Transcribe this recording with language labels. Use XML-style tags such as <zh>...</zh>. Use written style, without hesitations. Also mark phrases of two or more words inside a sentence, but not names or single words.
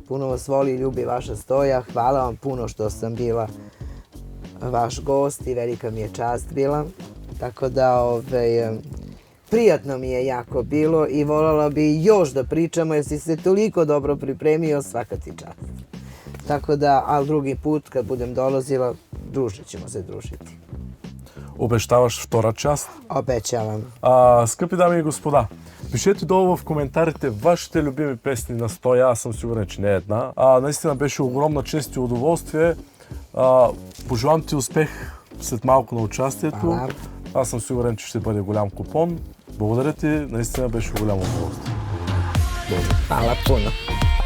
<sr>Puno vas voli i ljubi vaša Stoja. Hvala vam puno što sam bila vaš gost i velika mi je čast bila. Tako da prijatno mi je jako bilo i voljela bi još da pričamo jer si se toliko dobro pripremio, svaka ti čast. Tako da, ali drugi put kad budem dolazila, ćemo se družiti.</sr> <bg>Обещаваш втора част? Обещавам. Скъпи дами и господа, пишете долу в коментарите вашите любими песни на Стоя. Аз съм сигурен, че не е една. Наистина беше огромна чест и удоволствие. Пожелавам ти успех след малко на участието. Аз съм сигурен, че ще бъде голям купон. Благодаря ти, наистина беше голямо удоволствие.</bg> <sr>Hvala puno.</sr>